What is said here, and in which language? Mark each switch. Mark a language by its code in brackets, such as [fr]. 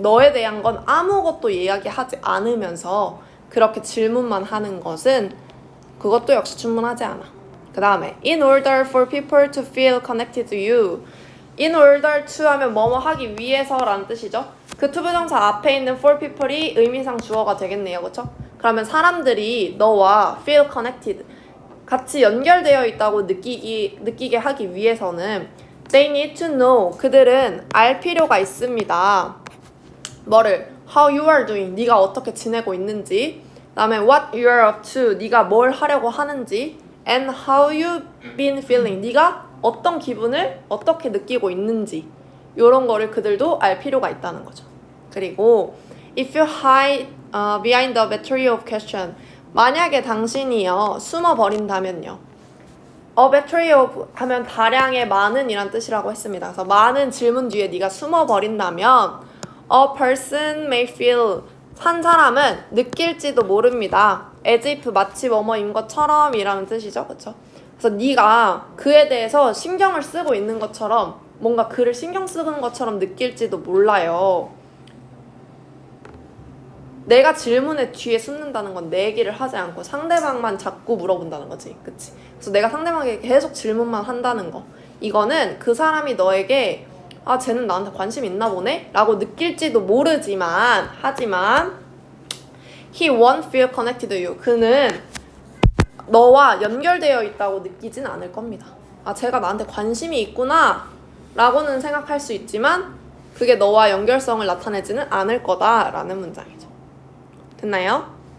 [ko] 너에 대한 건 아무것도 이야기하지 않으면서 그렇게 질문만 하는 것은 그것도 역시 충분하지 않아. 그 다음에 [en] in order for people to feel connected to you. in order to [ko] 하면 뭐뭐 하기 위해서 라는 뜻이죠. 그 투부정사 앞에 있는 [en] for people [ko] 이 의미상 주어가 되겠네요. 그쵸? 그러면 사람들이 너와 [en] feel connected [ko] 같이 연결되어 있다고 느끼게 하기 위해서는 [en] they need to know [ko] 그들은 알 필요가 있습니다. 뭐를? [en] how you are doing [ko] 네가 어떻게 지내고 있는지 그 다음에 [en] what you are up to [ko] 네가 뭘 하려고 하는지 [en] and how you've been feeling [ko] 네가 어떤 기분을 어떻게 느끼고 있는지 이런 거를 그들도 알 필요가 있다는 거죠. 그리고 [en] if you hide behind the battery of question [ko] 만약에 당신이요 숨어버린다면요 [en] a battery of [ko] 하면 다량의 많은 이란 뜻이라고 했습니다. 그래서 많은 질문 뒤에 네가 숨어버린다면 [en] a person may feel [ko] 한 사람은 느낄지도 모릅니다. [en] as if [ko] 마치 뭐뭐인 것처럼 이라는 뜻이죠. 그쵸? 그래서 네가 그에 대해서 신경을 쓰고 있는 것처럼 뭔가 그를 신경 쓰는 것처럼 느낄지도 몰라요. 내가 질문의 뒤에 숨는다는 건 내 얘기를 하지 않고 상대방만 자꾸 물어본다는 거지. 그치? 그래서 내가 상대방에게 계속 질문만 한다는 거. 이거는 그 사람이 너에게 아, 쟤는 나한테 관심 있나 보네? 라고 느낄지도 모르지만 하지만 [en] he won't feel connected to you. [ko] 그는 너와 연결되어 있다고 느끼진 않을 겁니다. 아, 쟤가 나한테 관심이 있구나 라고는 생각할 수 있지만 그게 너와 연결성을 나타내지는 않을 거다라는 문장이죠. 됐나요?